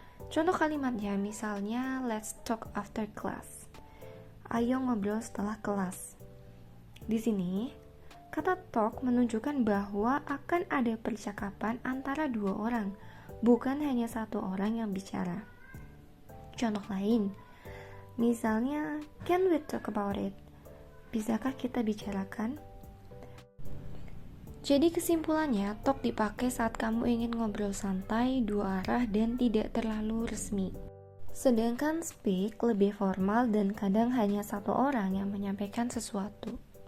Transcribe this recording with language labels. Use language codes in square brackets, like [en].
[id] Contoh kalimatnya misalnya, [en] let's talk after class. [id] Ayo ngobrol setelah kelas. Di sini, kata talk menunjukkan bahwa akan ada percakapan antara dua orang, bukan hanya satu orang yang bicara. Contoh lain, misalnya, [en] can we talk about it? [id] Bisakah kita bicarakan? Jadi kesimpulannya, talk dipakai saat kamu ingin ngobrol santai, dua arah, dan tidak terlalu resmi. Sedangkan speak lebih formal dan kadang hanya satu orang yang menyampaikan sesuatu.